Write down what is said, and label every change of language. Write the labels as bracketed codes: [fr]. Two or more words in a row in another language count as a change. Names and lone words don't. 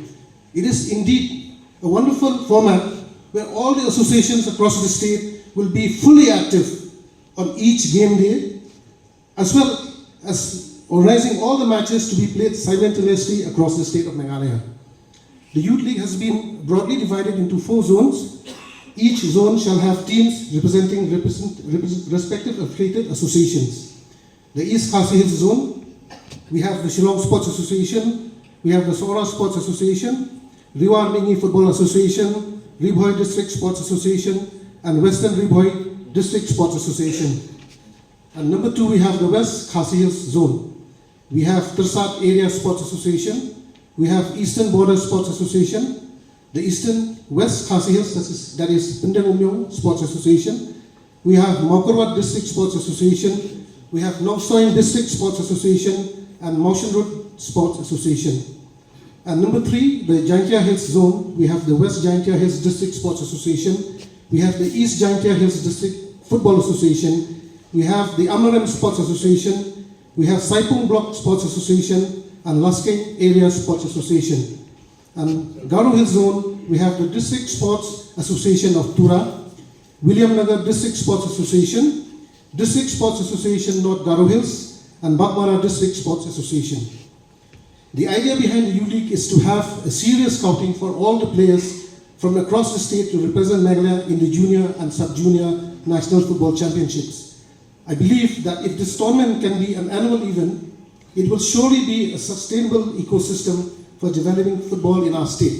[en] It is indeed a wonderful format where all the associations across the state will be fully active on each game day, as well as organizing all the matches to be played simultaneously across the state of Meghalaya. The Youth League has been broadly divided into 4 zones. Each zone shall have teams representing respective affiliated associations. The East Khasi Hills zone, we have the Shillong Sports Association, we have the Sora Sports Association, Riwar Mi'ngi Football Association, Ribhoy District Sports Association, and Western Ribhoy District Sports Association. And number 2, we have the West Khasi Hills zone. We have Tarsat Area Sports Association, we have Eastern Border Sports Association, the Eastern West Khasi Hills, that is Pindeng Umyong Sports Association. We have Maukarwat District Sports Association, we have Nongstoin District Sports Association, and Maushenrut Sports Association. And number 3, the Jingkylla Hills zone, we have the West Jingkylla Hills District Sports Association, we have the East Jingkylla Hills District Football Association, we have the Amlaram Sports Association, we have Saipung Block Sports Association, and Lusking Area Sports Association. And Garo Hill Zone, we have the District Sports Association of Tura, William Nagar District Sports Association, District Sports Association North Garo Hills, and Baghmara District Sports Association. The idea behind the U-League is to have a serious scouting for all the players from across the state to represent Meghalaya in the junior and sub-junior national football championships. I believe that if this tournament can be an annual event, it will surely be a sustainable ecosystem for developing football in our state.